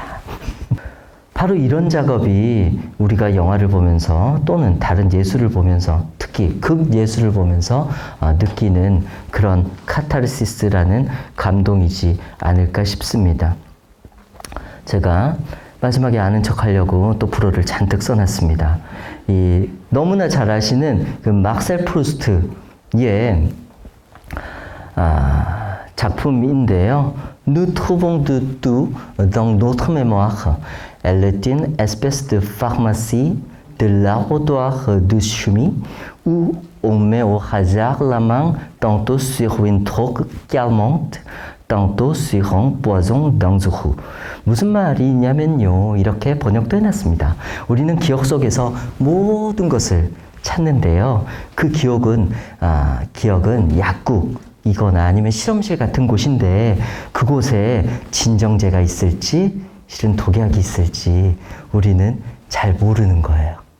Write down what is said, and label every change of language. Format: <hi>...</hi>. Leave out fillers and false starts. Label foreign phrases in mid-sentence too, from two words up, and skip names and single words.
<ko>바로 이런 작업이 우리가 영화를 보면서 또는 다른 예술을 보면서 특히 극예술을 보면서 느끼는 그런 카타르시스라는 감동이지 않을까 싶습니다. 제가 마지막에 아는 척 하려고 또 불어를 잔뜩 써놨습니다. 너무나 잘 아시는 그 막셀 프루스트의 작품인데요.</ko> <fr>Nous trouvons de tout dans notre mémoire. Elle est une espèce de pharmacie de laboratoire de chimie où on met au hasard la main tantôt sur une drogue calmante, tantôt sur un poison dangereux.</fr> <ko>무슨 말이냐면요. 이렇게 번역도 해놨습니다. 우리는 기억 속에서 모든 것을 찾는데요. 그 기억은 약국이거나 아니면 실험실 같은 곳인데 그곳에 진정제가 있을지 실은 독약이 있을지 우리는 잘 모르는 거예요.</ko>